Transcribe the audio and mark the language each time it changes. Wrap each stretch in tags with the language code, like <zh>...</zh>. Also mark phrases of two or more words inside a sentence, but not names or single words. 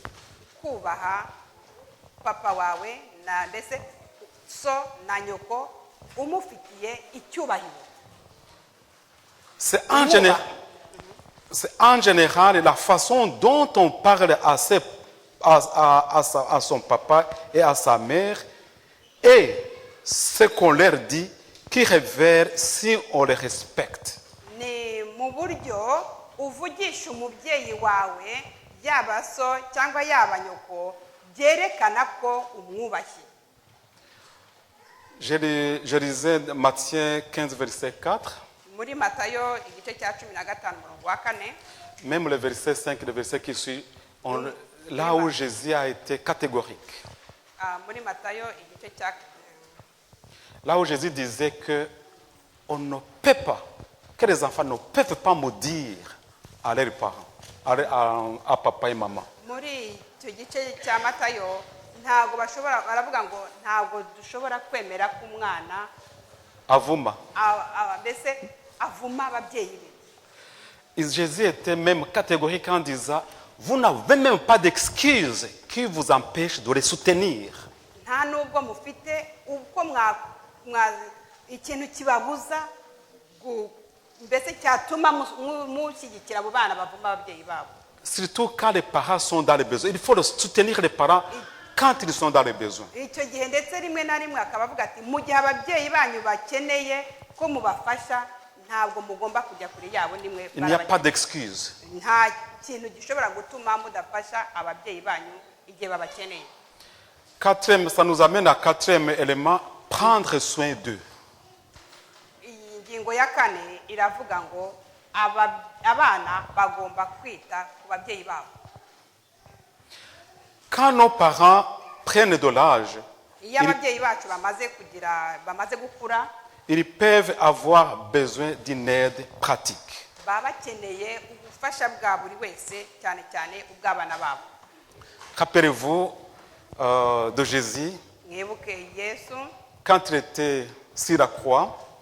<fr>C'est en général la façon dont on parle à son papa et à sa mère et ce qu'on leur dit qui révèle si on les respecte.</fr> <rw>Uvugisha umubyeyi wawe yaba so cyangwa yaba nyoko byerekana ko umwubashye.</rw> <fr>Je lisais Matthieu 15 verset 4.</fr> <rw>Muri Matayo igice cya 15 murongo wa 4.</rw> <fr>Même le verset 5 le verset qui suit, là où Jésus a été catégorique.</fr> <rw>Muri Matayo igice cya</rw> <fr>là où Jésus disait que on ne peut pas, que les enfants ne peuvent pas maudire à leurs parents, à papa et maman.</fr> <rw>Muri icyo gice cya Matayo ntago baravuga ngo ntago dushobora kwemera ko umwana avuma. Mbese avuma ababyeyi be.</rw> <fr>Jésus était même catégorique en disant, vous n'avez même pas d'excuses qui vous empêchent de les soutenir.</fr> <rw>Nta nubwo mufite uko ikintu kibabuza mbese cyatuma mushyigikira abo bana bavuma ababyeyi babo.</rw> <fr>Surtout quand les parents sont dans les besoins. Il faut soutenir les parents quand ils sont dans les besoins.</fr> <rw>Icyo gihe ndetse rimwe na rimwe akabavuga ati mu gihe ababyeyi banyu bakeneye ko mubafasha ntabwo mugomba kujya kure yabo nimwe.</rw> <fr>Il n'y a pas d'excuse.</fr> <rw>Nta kintu gishobora gutuma mudafasha ababyeyi banyu igihe babakeneye.</rw> <fr>Quatrième, ça nous amène à quatrième élément, prendre soin d'eux.</fr> <rw>Ingingo ya 4 iravuga ngo abana bagomba kwita ku babyeyi babo.</rw> <fr>Quand nos parents prennent de l'âge, ils peuvent avoir besoin d'une aide pratique. Rappelez-vous de Jésus, quand il était sur la croix.</fr>